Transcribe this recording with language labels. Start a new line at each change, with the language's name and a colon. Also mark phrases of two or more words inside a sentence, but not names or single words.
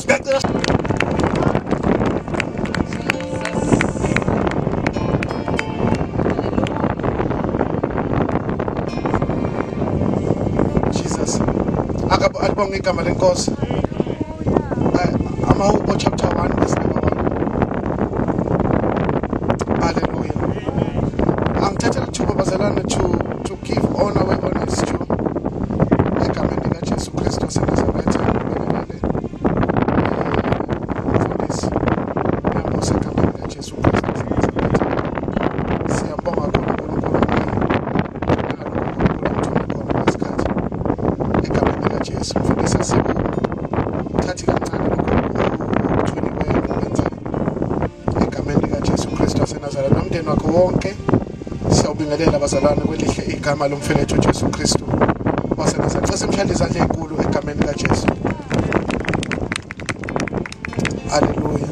Zulu: Ngiyacela Jesus. Alibonga igama lenkosi. Amahubo
English: chapter 1 verse number 1.
Zulu: Hallelujah. Angithatha lithuba bazalwane
English: to give honor where honor is due.
Zulu: Egameni lika Jesu Kristu waseNazaretha. Mfundisi. Ngiyamusa egameni lika Jesu Kristu waseNazaretha. Siyabonga uNkulunkulu. Egameni lika Jesu. Mfundisi thathi kancane ukuthuni kwenza. Egameni lika Jesu Kristu waseNazaretha. Nomndeni wakho wonke. Siyawubingelela abazalwane kwelihle igama lomfeletu Jesu Kristu waseNazaretha. Simshayele izandla ezinkulu egameni lika Jesu. Hallelujah.